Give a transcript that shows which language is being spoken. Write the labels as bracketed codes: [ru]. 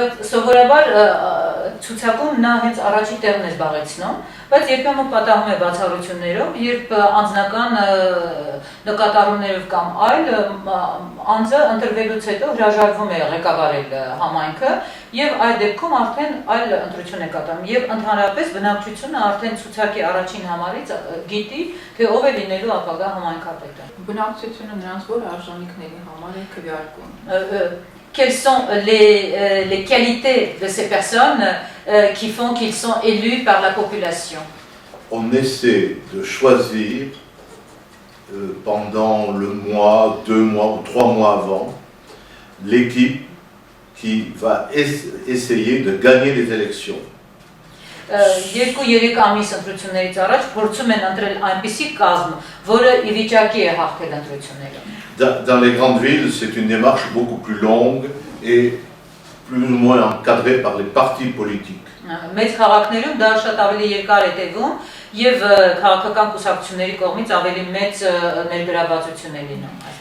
[hy] Սովորաբար ցուցակում նա հենց առաջի տեղն է զբաղեցնում, բայց երբեմն պատահում է բացառություններով, երբ անձնական նկատառումներով կամ այլ անձը ընտրվելուց հետո հրաժարվում է ղեկավարել համայնքը եւ այդ դեպքում արդեն այլ ընտրություն է կատարում եւ ընդհանրապես բնակչությունը արդեն ցուցակի առաջին համարից գիտի, թե ով է լինելու ապագա համայնքապետը։ Բնակչությունը նրանց որ արժանինքների համար է քվեարկում։ [fr] Quelles sont les qualités de ces personnes qui font qu'ils sont élus par la population? On essaie de choisir pendant le mois, 2 mois ou 3 mois avant l'équipe qui va essayer de gagner les élections. [hy] Երկու-երեք ամիս ընտրություններից առաջ փորձում են ընտրել այնպիսի կազմ, որը ի վիճակի է հաղթել ընտրությունները։ [fr] Dans les grandes villes, c'est une démarche beaucoup plus longue et plus ou moins encadrée par les partis politiques. [hy] Մեծ քաղաքներում դա շատ ավելի երկար է տևում եւ քաղաքական կուսակցությունների կողմից ավելի մեծ ներգրավվածություն է լինում։